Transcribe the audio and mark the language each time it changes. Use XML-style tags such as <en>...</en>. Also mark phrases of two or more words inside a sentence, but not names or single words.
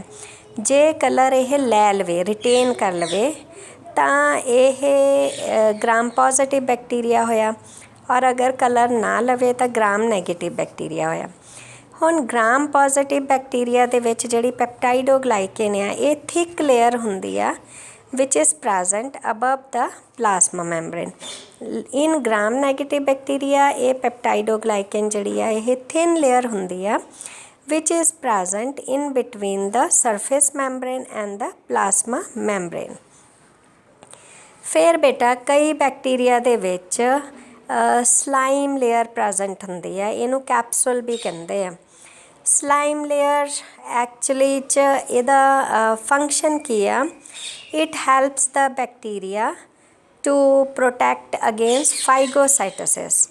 <pa>ਜੇ ਕਲਰ ਇਹ ਲੈ ਲਵੇ, ਰਿਟੇਨ ਕਰ ਲਵੇ, ਤਾਂ ਇਹ</pa> <en>gram positive bacteria</en> <pa>ਹੋਇਆ, ਔਰ ਅਗਰ ਕਲਰ ਨਾ ਲਵੇ ਤਾਂ</pa> <en>gram negative bacteria</en> <pa>ਹੋਇਆ। ਹੁਣ</pa> <en>gram positive bacteria</en> <pa>ਦੇ ਵਿੱਚ ਜਿਹੜੀ ਪੈਪਟਾਈਡੋਗਲਾਈਕਨ ਆ ਇਹ</pa> <en>thick layer</en> <pa>ਹੁੰਦੀ ਆ</pa> <en>which is present above the plasma membrane. In gram negative bacteria</en> <pa>ਇਹ ਪੈਪਟਾਈਡੋਗਲਾਈਕਨ ਜਿਹੜੀ ਆ ਇਹ</pa> <en>thin layer</en> <pa>ਹੁੰਦੀ ਆ</pa> <en>which is present in between the surface membrane and the plasma membrane.</en> <pa>ਫਿਰ ਬੇਟਾ ਕਈ ਬੈਕਟੀਰੀਆ ਦੇ ਵਿੱਚ</pa> <en>slime layer present</en> <pa>ਹੁੰਦੀ ਆ, ਇਹਨੂੰ ਕੈਪਸੂਲ ਵੀ ਕਹਿੰਦੇ ਆ।</pa> <en>slime layer actually</en> <pa>'ਚ ਇਹਦਾ ਫੰਕਸ਼ਨ ਕੀ ਆ?</pa> <en>It helps the bacteria to protect against phagocytosis.</en>